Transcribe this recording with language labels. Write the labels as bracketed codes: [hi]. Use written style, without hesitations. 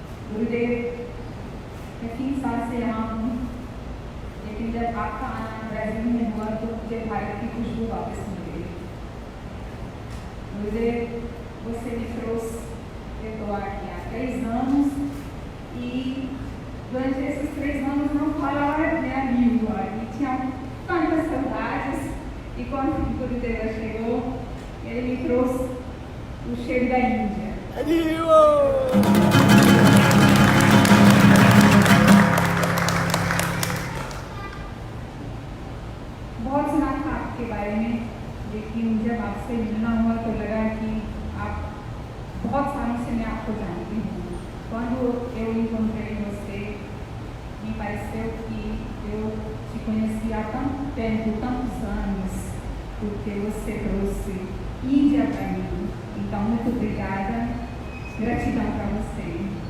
[hi] गुरुदेव, मैं 3 साल से यहाँ हूँ, लेकिन जब आपका आना ब्राज़ील में हुआ तो मुझे भारत की खुशबू वापस मिल गई। [pt] Gurudev, você me trouxe, eu estou aqui há 3 anos e durante esses 3 anos não falava minha língua e tinha tantas saudades. E quando o Gurudev chegou, ele me trouxe o cheiro da Índia. [hi] बहुत सुना था आपके बारे में, लेकिन जब आपसे मिलना हुआ तो लगा कि आप बहुत सालों से मैं आपको जानती हूँ. [pt] Quando eu encontrei você, me pareceu que eu te conheci há tanto tempo, tantos anos, porque você trouxe Índia para mim. Então, muito obrigada, gratidão para você.